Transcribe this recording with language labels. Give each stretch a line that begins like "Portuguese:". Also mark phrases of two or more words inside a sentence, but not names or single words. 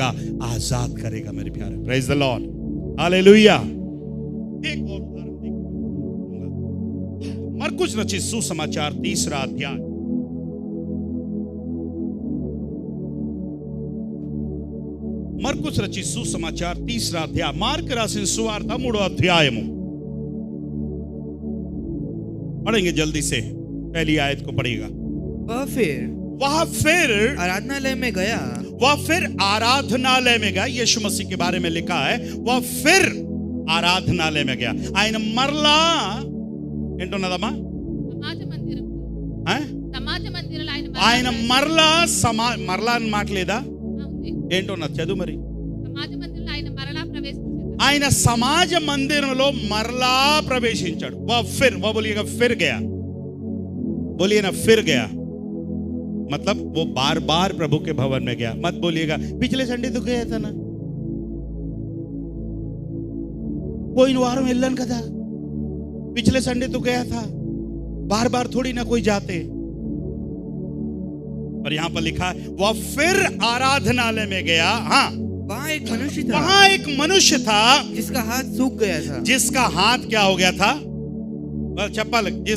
Hindi: आजाद करेगा मेरे प्यारे।
English: Praise the Lord,
Hindi: हालेलुया। एक और उदाहरण देखिए, मरकुस रचित सुसमाचार 3रा अध्याय। मरकुस रचित सुसमाचार 3रा अध्याय।
Telugu: మార్కు రాసిన సువార్త 3వ అధ్యాయము
Hindi: पढ़ेंगे जल्दी से। पहली आयत को पढ़िएगा। वह फिर आराधनालय में गया। वह फिर आराधनालय में गया। यीशु मसीह के बारे में लिखा है, वह फिर आराधनालय में गया।
Telugu: ఆయన మరలా ఏంటన్నదమ్మా? సమాజ మందిరం. సమాజ మందిరంలో ఆయన మరలా అని మాట లేదా? ఏంటన్నది చదువు మరి. సమాజ మందిరంలో ఆయన మరలా ప్రవేశించాడు. ఆయన సమాజ మందిరంలో మరలా ప్రవేశించాడు।
Hindi: वह बोलिएगा फिर गया। बोलिए ना फिर गया, मतलब वो बार बार प्रभु के भवन में गया। मत बोलिएगा पिछले संडे तो गया था ना, कोई वारों
Telugu: వెళ్ళాను కదా,
Hindi: पिछले संडे तो गया था, बार बार थोड़ी ना कोई जाते। पर यहां पर लिखा है वह फिर आराधनालय में गया। हाँ, वहां एक मनुष्य था जिसका हाथ सूख गया था। जिसका हाथ क्या हो गया था?